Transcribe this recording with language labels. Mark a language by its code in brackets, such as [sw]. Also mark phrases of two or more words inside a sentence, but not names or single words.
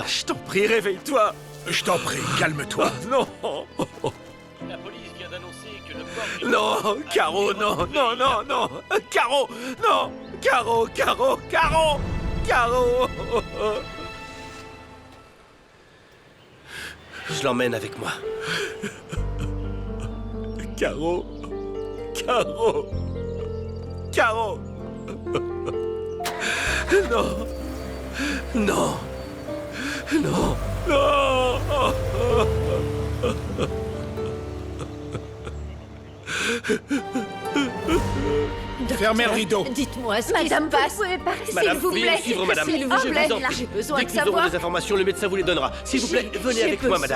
[fr] Je t'en prie, réveille-toi. Je t'en prie, calme-toi. Non. La police vient d'annoncer que le corps... Non, Caro, non, non, non, non. Caro, non. Caro, Caro, Caro, Caro. Je l'emmène avec moi. Caro, Caro, Caro. Non, non, non, non. Fermez le rideau. Dites-moi ce qui se passe. Vous pouvez pas, Madame, s'il vous veuillez plaît. me suivre, madame. S'il Je vous plaît, vous en prie. j'ai besoin Dès de que nous aurons savoir. des informations, le médecin vous les donnera. S'il vous plaît, venez avec moi, madame.